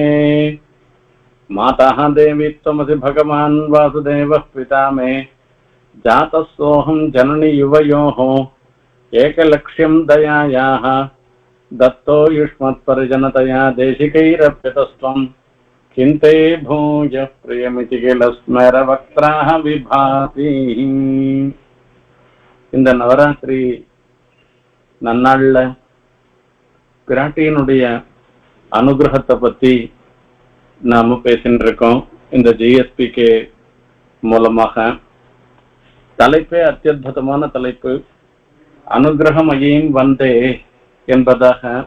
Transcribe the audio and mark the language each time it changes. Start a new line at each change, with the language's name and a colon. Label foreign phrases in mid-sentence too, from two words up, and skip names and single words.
Sanskrit: माता देवी त्वमसि भगवान् वासुदेवः पिता मे जातः सोऽहं जननि युवयोः एकलक्ष्यं दयायाः दत्तो युष्मत्परिजनतया देशिकैरप्यतस्त्वं किन्ते भूयः प्रियमिति किल स्मरवक्त्राः विभाति।
Tamil: இந்த நவராத்திரி நன்னாள்ல பிராட்டியினுடைய அனுகிரகத்தை பத்தி நாம பேசிட்டு இருக்கோம். இந்த ஜிஎஸ்பிகே மூலமாக தலைப்பே அத்தியுதமான தலைப்பு, அனுகிரகமயீம் வந்தே என்பதாக.